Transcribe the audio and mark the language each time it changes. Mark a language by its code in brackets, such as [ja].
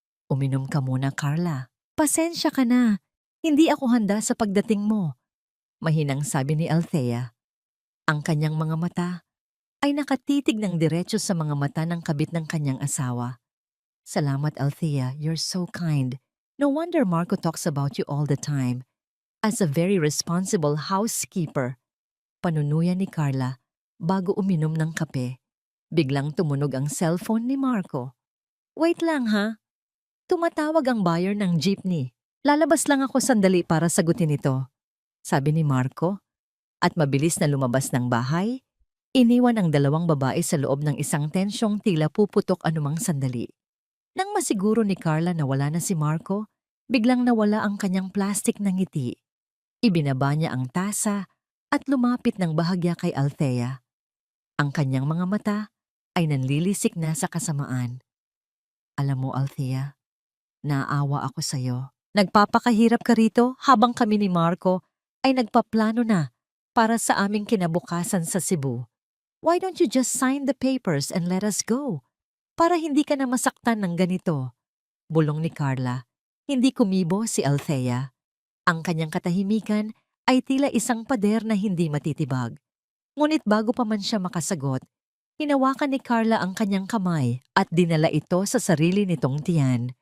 [tl] Uminom ka muna, Carla. Pasensya ka na. Hindi ako handa sa pagdating mo. Mahinang sabi ni Althea. Ang kanyang mga mata ay nakatitig ng diretso sa mga mata ng kabit ng kanyang asawa. Salamat, [en] Althea. You're so kind. No wonder Marco talks about you all the time. As a very responsible housekeeper. [tl] Panunuyan ni Carla bago uminom ng kape. Biglang tumunog ang cellphone ni Marco. Wait lang ha. Tumatawag ang buyer ng jeepney. Lalabas lang ako sandali para sagutin ito. Sabi ni Marco. At mabilis na lumabas ng bahay, iniwan ang dalawang babae sa loob ng isang tensyong tila puputok anumang sandali. Nang masiguro ni Carla na wala na si Marco, biglang nawala ang kanyang plastik na ngiti. Ibinaba niya ang tasa at lumapit ng bahagya kay Althea. Ang kanyang mga mata ay nanlilisik na sa kasamaan. Alam mo, Althea, naawa ako sa'yo. Nagpapakahirap ka rito habang kami ni Marco ay nagpaplano na para sa aming kinabukasan sa Cebu. [en] Why don't you just sign the papers and let us go? [tl] Para hindi ka na masaktan ng ganito. Bulong ni Carla. Hindi kumibo si Althea. Ang kanyang katahimikan ay tila isang pader na hindi matitibag. Ngunit bago pa man siya makasagot, hinawakan ni Carla ang kanyang kamay at dinala ito sa sarili nitong tiyan.